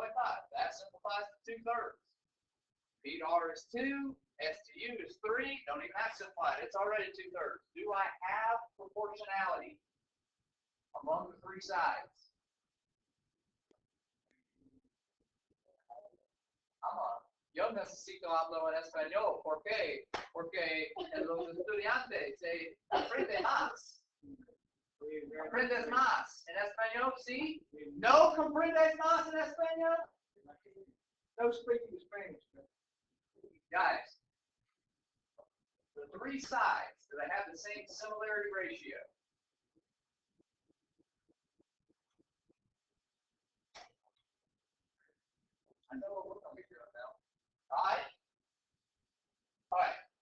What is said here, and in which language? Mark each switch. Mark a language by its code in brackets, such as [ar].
[en] That simplifies to 2/3. P to R is 2, S to U is 3. Don't even have to simplify it. It's already 2/3. Do I have proportionality among the 3 sides? Come on. [es] Yo necesito hablar en español. ¿Por qué? Porque los estudiantes se aprenden más. ¿Aprendes más en español? ¿Sí? ¿No comprendes más en español? [en] No speaking Spanish. Guys, the 3 sides, do they have the same similarity ratio? I know what we're going to figure out now. All right? All right.